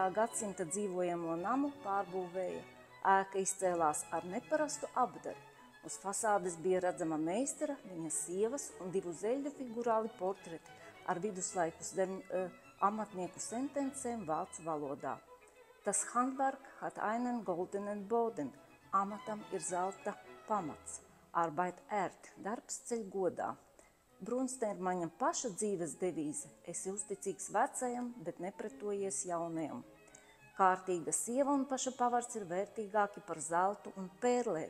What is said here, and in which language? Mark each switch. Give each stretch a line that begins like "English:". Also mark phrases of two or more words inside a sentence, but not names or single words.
Latvian: gadsimta dzīvojamo namu pārbūvēja. Ēka izcēlās ar neparastu apdari. Uz fasādes bija redzama meistara, viņa sievas un divu zeļu figurāli portreti ar viduslaikus amatnieku sentencēm vācu valodā.
German: Tas Handwerk hat einen goldenen Boden,
Latvian: amatam ir zelta pamats,
German: Arbeit ehrt,
Latvian: darbs ceļ godā. Brunstermaņa paša dzīves devīze – esi uzticīgs vecajam, bet nepretojies jaunajam. Kārtīga sieva un paša pavards ir vērtīgāki par zeltu un pērlēm.